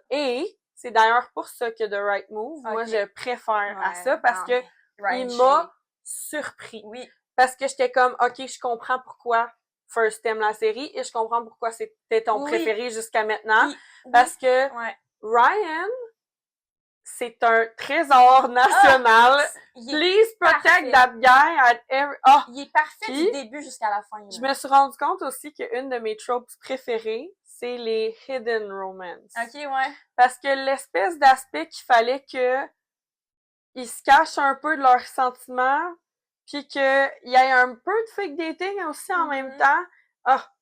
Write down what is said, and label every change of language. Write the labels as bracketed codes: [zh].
[fr] Et c'est d'ailleurs pour ça que The Right Move, moi, je préfère à ça, parce que il m'a surpris. Oui. Parce que j'étais comme, ok, je comprends pourquoi First t'aimes la série, et je comprends pourquoi c'était ton préféré jusqu'à maintenant. Parce que Ryan, c'est un trésor national. [en] Please protect that guy at every... [fr] Il est parfait du début jusqu'à la fin. Là. Je me suis rendu compte aussi qu'une de mes tropes préférées, c'est les hidden romance. Ok, ouais. Parce que l'espèce d'aspect qu'il fallait que ils se cachent un peu de leurs sentiments, puis qu'il y ait un peu de fake dating aussi en même temps.